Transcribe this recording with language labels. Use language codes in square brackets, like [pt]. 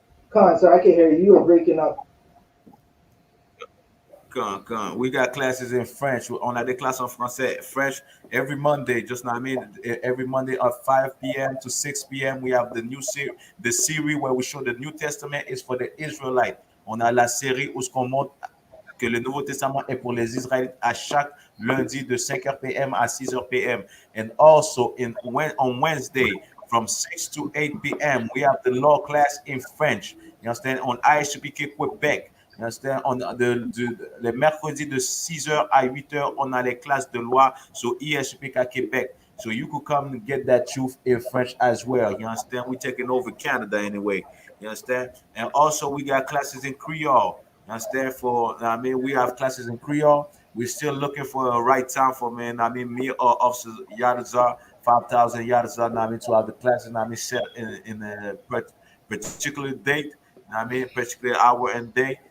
[en] Khan, sir, I can hear you. You were breaking up. We got classes in French. [fr] On a des classes en français, [en] French every Monday. Just know what I mean. Every Monday at 5 p.m. to 6 p.m. We have the series where we show the New Testament is for the Israelite. [fr] On a la série où ce qu'on montre que le Nouveau Testament est pour les Israélites à chaque lundi de 5h p.m. à 6h p.m. [en] And also on Wednesday from 6 to 8 p.m. we have the law class in French. You understand? On I.S.U.P.K Quebec. You understand? [fr] Le mercredi de 6h à 8h, on a les classes de loi sur I.S.U.P.K Quebec. [en] So you could come and get that truth in French as well. You understand? We're taking over Canada anyway. You understand? And also we got classes in Creole. You understand? We have classes in Creole. We're still looking for a right time for me or Officer Yadazar, 5,000 Yadazar, to have the classes, set in a particular date, particular hour and day.